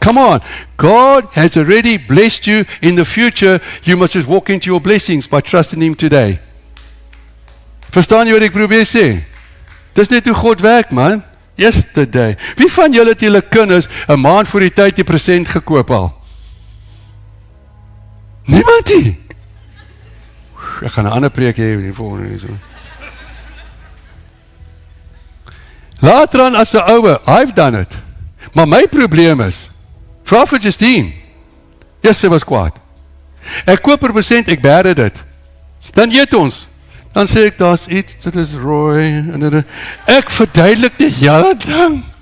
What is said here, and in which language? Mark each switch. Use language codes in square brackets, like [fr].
[en] Come on, God has already blessed you in the future, you must just walk into your blessings by trusting Him today. [af] Verstaan jy wat ek probeer sê? Dis net hoe God werk, man. [en] Yesterday. [af] Wie van julle het julle kinders 'n maand voor die tyd die present gekoop al? Niemand nie. Ek gaan 'n ander preek hê in die volgende so. Later aan as 'n ouer, [en] I've done it. [af] Maar my probleem is, vra vir Justine. Yes, sy was kwaad. Ek koop 'n present, ek bære dit. Dan eet ons. Dan sê ek, daar's iets, dit is rooi, en ek verduidelik die hele ding.